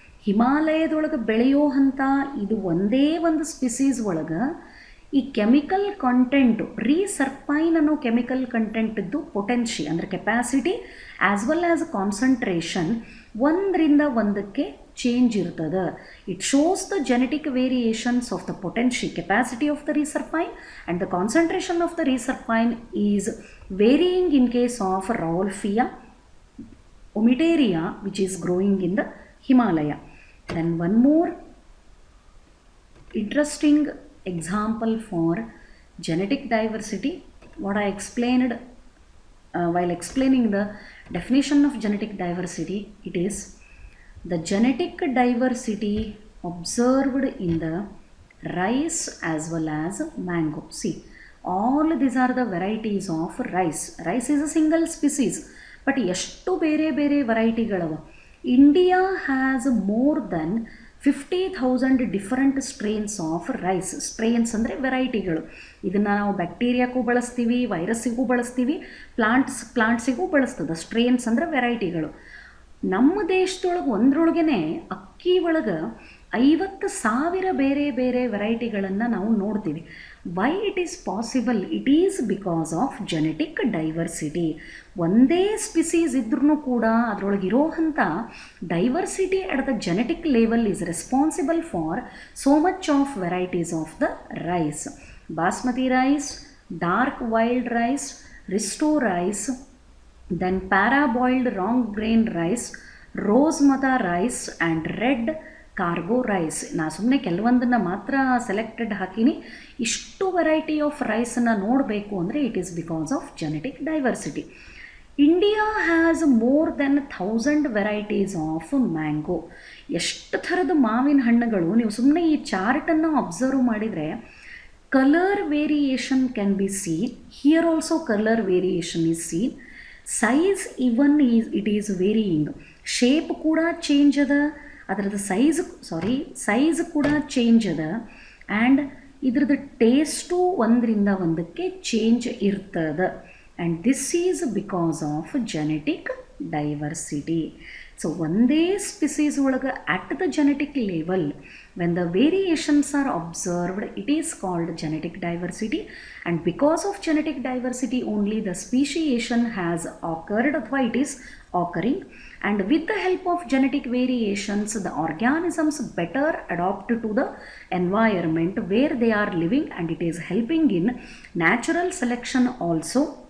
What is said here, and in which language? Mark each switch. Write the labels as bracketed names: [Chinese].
[Kannada] ಹಿಮಾಲಯದೊಳಗೆ ಬೆಳೆಯೋವಂಥ ಇದು ಒಂದೇ ಒಂದು ಸ್ಪಿಸೀಸ್ ಒಳಗೆ ಈ ಕೆಮಿಕಲ್ ಕಂಟೆಂಟು, ರೀಸರ್ಪೈನ್ ಅನ್ನೋ ಕೆಮಿಕಲ್ ಕಂಟೆಂಟಿದ್ದು ಪೊಟೆನ್ಷಿ ಅಂದರೆ capacity as well as concentration ಒಂದರಿಂದ ಒಂದಕ್ಕೆ ಚೇಂಜ್ ಇರ್ತದೆ. [English] It shows the genetic variations of the potency capacity of the reserpine and the concentration of the reserpine is varying in case of Rauwolfia ಒಮಿಟೇರಿಯಾ which is growing in the Himalaya. Then one more interesting example for genetic diversity, what I explained while explaining the definition of genetic diversity, it is the genetic diversity observed in the rice as well as mango. See, all these are the varieties of rice. Rice is a single species, but [Kannada] ಎಷ್ಟು ಬೇರೆ ಬೇರೆ ವೆರೈಟಿಗಳವ. [English] India has more than 50,000 different strains of rice. [Kannada] Strains ಅಂದರೆ ವೆರೈಟಿಗಳು. ಇದನ್ನು ನಾವು ಬ್ಯಾಕ್ಟೀರಿಯಾಕ್ಕೂ ಬಳಸ್ತೀವಿ, ವೈರಸ್ಸಿಗೂ ಬಳಸ್ತೀವಿ, ಪ್ಲಾಂಟ್ಸಿಗೂ ಬಳಸ್ತದೆ. Strains ಅಂದರೆ ವೆರೈಟಿಗಳು. ನಮ್ಮ ದೇಶದೊಳಗೆ ಒಂದ್ರೊಳಗೇ ಅಕ್ಕಿ ಒಳಗೆ 50,000 ಬೇರೆ ಬೇರೆ ವೆರೈಟಿಗಳನ್ನು ನಾವು ನೋಡ್ತೀವಿ. [English] Why it is possible? It is because of genetic diversity. [Kannada] ಒಂದೇ ಸ್ಪಿಸೀಸ್ ಇದ್ರೂ ಕೂಡ ಅದರೊಳಗಿರೋವಂಥ [English] Diversity at the genetic level is responsible for so much of varieties of the rice. Basmati rice, dark wild rice, risotto rice, then parboiled long grain rice, rosemata rice and red cargo rice. [Kannada] ನಾ ಸುಮ್ಮನೆ ಕೆಲವೊಂದನ್ನು ಮಾತ್ರ selected ಹಾಕೀನಿ. ಇಷ್ಟು variety of ರೈಸನ್ನು ನೋಡಬೇಕು ಅಂದರೆ [English] It is because of genetic diversity. India has more than 1000 varieties of mango. [Kannada] ಎಷ್ಟು ಥರದ ಮಾವಿನ ಹಣ್ಣುಗಳು, ನೀವು ಸುಮ್ಮನೆ ಈ ಚಾರ್ಟನ್ನು ಅಬ್ಸರ್ವ್ ಮಾಡಿದರೆ [English] Colour variation can be seen. Here also colour variation is seen. Size even it is varying. [Kannada] Shape ಕೂಡ change ಅದ, ಅದರದ್ದು ಸೈಜ್ ಕೂಡ ಚೇಂಜ್ ಅದ, ಆ್ಯಂಡ್ ಇದ್ರದ್ದು ಟೇಸ್ಟು ಒಂದರಿಂದ ಒಂದಕ್ಕೆ ಚೇಂಜ್ ಇರ್ತದೆ. [English] And this is because of genetic diversity. So [Kannada] ಒಂದೇ ಸ್ಪಿಸೀಸ್ ಒಳಗೆ [English] At the genetic level when the variations are observed, it is called genetic diversity, and because of genetic diversity only the speciation has occurred, or it is occurring, and with the help of genetic variations the organisms better adapt to the environment where they are living, and it is helping in natural selection also.